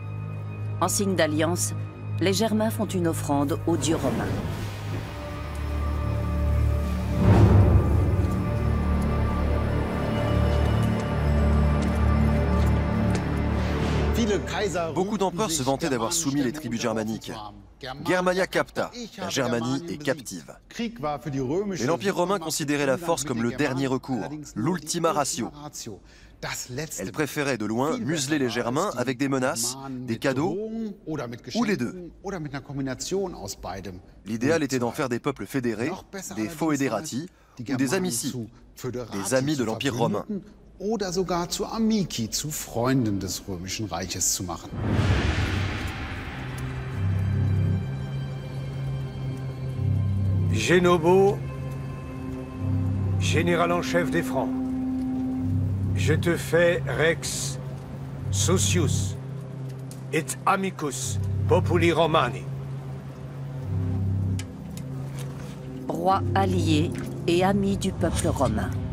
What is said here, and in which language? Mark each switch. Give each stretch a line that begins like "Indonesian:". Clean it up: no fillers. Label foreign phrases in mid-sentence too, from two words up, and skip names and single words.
French: En signe d'alliance, les Germains font une offrande aux dieux romains. Beaucoup d'empereurs se vantaient d'avoir soumis les tribus germaniques.
Latin: Germania capta,
French: la Germanie est captive. Mais l'Empire romain considérait la force comme le dernier recours, l'
Latin: ultima ratio.
French: Elle préférait de loin museler les Germains avec des menaces, des cadeaux, ou les deux. L'idéal était d'en faire des peuples fédérés, des foederati, ou des amici, des amis de l'Empire romain.
German: Oder sogar zu Amici, zu Freunden des Römischen Reiches zu machen.
French: Génobo, général en chef des Francs. Je te fais
Latin: Rex Socius et Amicus Populi Romani.
French: Roi allié et ami du peuple romain.